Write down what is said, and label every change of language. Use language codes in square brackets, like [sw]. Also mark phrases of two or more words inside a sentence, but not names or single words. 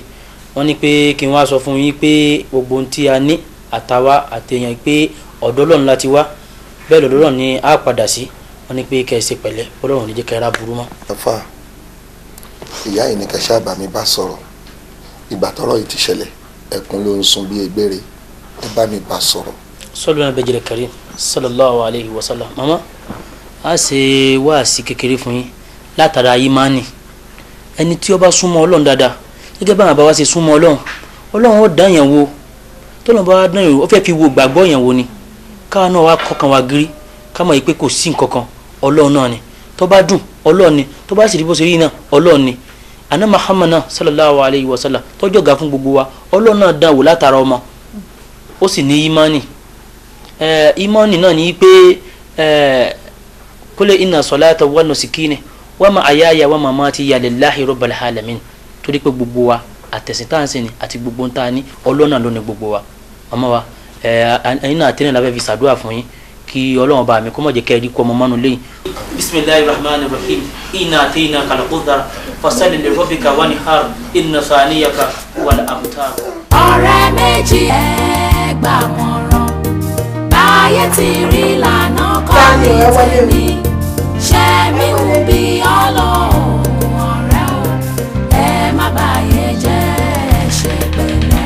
[yo] Wọ́n ní pé kí n wá sọ fún yín pé gbogbo ohun tí a ní àtàwa àtẹ̀yàn pé ọ̀dọ̀ Ọlọ́run láti wá, bẹ́ẹ̀ lọ́dọ̀ Ọlọ́run ni a padà sí. Wọ́n ní pé kẹ́ ẹ ṣe pẹ̀lẹ́, Ọlọ́run ní jẹ́ ká ra burú mọ́. Àfà, ìyá yìí ní kẹ́ ṣáàbà mi bá sọ̀rọ̀. Ìgbà tọ́rọ̀ yìí ti ṣẹlẹ̀, ẹkún ló ń sun bí egbére. Ẹ bá mi bá sọ̀rọ̀. [ar] صلوا على النبي الكريم صلى الله عليه وسلم. [yo] Mama, a ṣe wáàsí kékeré fún yín látara ìmánì. Ẹni tí ó bá súnmọ́ Ọlọ́run dáadáa, gẹ́gẹ́ bá bàbá wa ṣe súnmọ́ Ọlọ́run, Ọlọ́run ó dán yẹn wò. Tọ́lọ́run bá dán yẹn wò, ó fẹ́ fi wo gbàgbọ́ yẹn wò ni. Káwa náà wá kọkàn wa gírí, ká mọ̀ pé kò sí nǹkan kan, Ọlọ́run náà ni. Tó bá dùn, Ọlọ́run ni. Tó bá sì rí bó ṣe rí náà, Ọlọ́run ni. Àná Muhammad náà [ar] صلى الله عليه وسلم [yo] tọ́jọ́ ga fún gbogbo wa, Ọlọ́run náà dán wò látara ọmọ. Ó sì ní ìmánì. Ìmánì náà ni pé [ar] قل إن صلاتي ونسكي ومحياي ومماتي لله رب العالمين. [yo] Torí pé gbogbo wa àtẹ̀sìn tá à ń sìn ni àti gbogbo ń ta ní Ọlọ́run náà ló ní gbogbo wa. Màmá wa ẹ̀yin náà tẹ́lẹ̀ la fẹ́ fi ṣàdúrà fún yín kí Ọlọ́run bá mi kó má jẹ́ kẹ́ ẹ rí kú ọmọ mánu lẹ́yìn. [ar] بسم الله الرحمن الرحيم إنا أعطيناك الكوثر فصل لربك وانحر إن شانئك والأبتر. [yo] Ọ̀rẹ́ méjì ẹ gbà mọ̀ràn, báyé ti rí lànà kọ́ ní tèmi, ṣé mi ń bí Ọlọ́run ọ̀rẹ́ o, ẹ má báyé jẹ́ ṣe pẹ̀lẹ́.